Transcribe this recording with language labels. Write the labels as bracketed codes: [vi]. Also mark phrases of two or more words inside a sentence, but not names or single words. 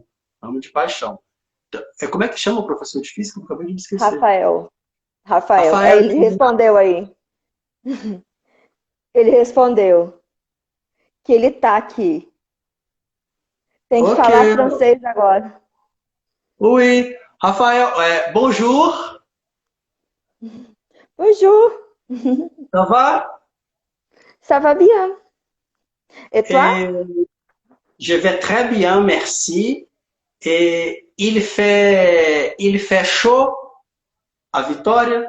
[pt] Amo de paixão. Como é que chama o professor de física? Eu acabei de me esquecer. Rafael. Rafael. Rafael, Ele respondeu aí. Ele respondeu que ele tá aqui. Tem que ok. falar francês agora. [fr] Oui. Rafael, bonjour, Bonjour. ça va? Ça va bien. Et toi? Et je vais très bien, merci. Et il fait chaud à Vitória?